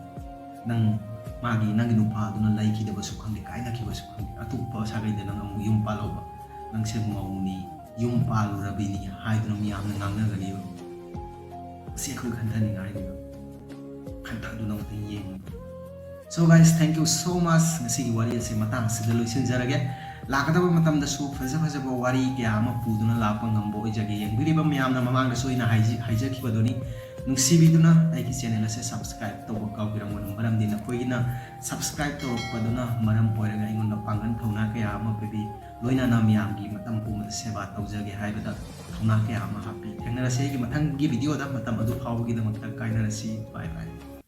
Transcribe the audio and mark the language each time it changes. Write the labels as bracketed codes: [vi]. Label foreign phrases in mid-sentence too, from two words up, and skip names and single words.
[mni] ꯅꯪꯒꯤ ꯅꯨꯄꯥꯗꯨꯅ ꯂꯩꯈꯤꯗꯕꯁꯨ ꯈꯪꯗꯦ, ꯀꯥꯏꯅꯈꯤꯕꯁꯨ ꯈꯪꯗꯦ, ꯑꯇꯣꯞꯄ ꯁꯥꯒꯩꯗ ꯅꯪ ꯑꯃꯨꯛ ꯌꯨꯝ ꯄꯥꯜꯍꯧꯕ, ꯅꯪꯁꯦ ꯃꯧꯅꯤ, ꯌꯨꯝ ꯄꯥꯜꯂꯨꯔꯕꯤꯅꯤ ꯍꯥꯏꯗꯨꯅ ꯃꯤꯌꯥꯝꯅ ꯉꯥꯡꯅꯒꯅꯤꯕ꯫ ꯃꯁꯤ ꯑꯩꯈꯣꯏ ꯈꯟꯊꯅꯤꯡꯉꯥꯏꯅꯤꯕ, ꯈꯟꯊꯗꯨꯅ ꯑꯃꯨꯛꯇꯪ ꯌꯦꯡꯉꯨꯕ꯫ [en] So guys, thank you so much. [mni] ꯉꯁꯤꯒꯤ ꯋꯥꯔꯤ ꯑꯁꯤ ꯃꯇꯥꯡ ꯑꯁꯤꯗ ꯂꯣꯏꯁꯤꯟꯖꯔꯒꯦ꯫ ꯂꯥꯛꯀꯗꯕ ꯃꯇꯝꯗꯁꯨ ꯐꯖꯕ ꯋꯥꯔꯤ ꯀꯌꯥ ꯑꯃ ꯄꯨꯗꯨꯅ ꯂꯥꯛꯄ ꯉꯝꯕ ꯑꯣꯏꯖꯒꯦ꯫ ꯌꯦꯡꯕꯤꯔꯤꯕ ꯃꯌꯥꯝꯅ ꯃꯃꯥꯡꯗꯁꯨ ꯑꯩꯅ ꯍꯥꯏꯖꯈꯤꯕꯗꯨꯅꯤ, ꯅꯨꯡꯁꯤꯕꯤꯗꯨꯅ ꯑꯩꯒꯤ ꯆꯦꯅꯦꯜ ꯑꯁꯤ ꯁꯕꯁꯀ꯭ꯔꯥꯏꯕ ꯇꯧꯕ ꯀꯥꯎꯕꯤꯔꯝꯒꯅꯨ꯫ ꯃꯔꯝꯗꯤ ꯅꯈꯣꯏꯒꯤꯅ ꯁꯕꯁꯀ꯭ꯔꯥꯏꯕ ꯇꯧꯔꯛꯄꯗꯨꯅ ꯃꯔꯝ ꯑꯣꯏꯔꯒ ꯑꯩꯉꯣꯟꯗ ꯄꯥꯡꯒꯜ ꯊꯧꯅꯥ ꯀꯌꯥ ꯑꯃ ꯄꯤꯕꯤ, ꯂꯣꯏꯅꯅ ꯃꯤꯌꯥꯝꯒꯤ ꯃꯇꯝ ꯄꯨꯝꯕꯗ ꯁꯦꯕꯥ ꯇꯧꯖꯒꯦ ꯍꯥꯏꯕꯗ ꯊꯧꯅꯥ ꯀꯌꯥ ꯑꯃ ꯍꯥꯞꯄꯤ꯫ ꯊꯦꯡꯅꯔꯁꯤ ꯑꯩꯒꯤ ꯃꯊꯪꯒꯤ ꯚꯤꯗꯤꯑꯣꯗ꯫ ꯃꯇꯝ ꯑꯗꯨ ꯐꯥꯎꯕꯒꯤꯗꯃꯛꯇ ꯀꯥꯏꯅꯔꯁꯤ꯫ ꯕꯥꯏ ꯕꯥꯏ꯫